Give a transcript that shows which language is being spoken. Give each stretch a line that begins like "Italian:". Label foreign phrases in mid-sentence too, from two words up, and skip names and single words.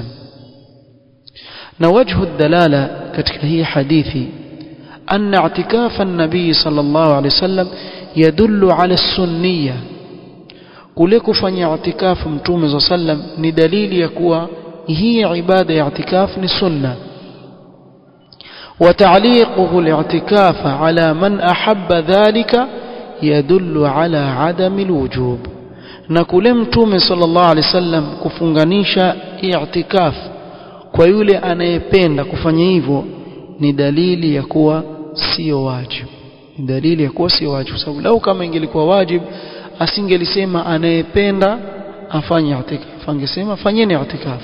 Swahili: Na
Arabic: وجه الدلالة
Swahili: katika hii hadithi
Arabic: أن اعتكاف النبي صلى الله عليه وسلم يدل على السنية,
Swahili: kule kufanya i'tikaf Mtume
Arabic: صلى الله عليه وسلم
Swahili: ni dalili ya kuwa hii ibada ya i'tikaf ni sunna.
Arabic: وتعليقه الاعتكاف على من أحب ذلك يدل على عدم الوجوب.
Swahili: na kule Mtume
Arabic: صلى الله عليه وسلم
Swahili: kufunganisha i'tikaf kwa yule anayependa kufanya hivyo ni dalili ya kuwa sio wajibu, ni dalili ya kuwa sio wajibu. Sababu lau kama ingelikuwa wajibu asingelisema anayependa afanye i'tikaf, angesema fanyeni i'tikaf.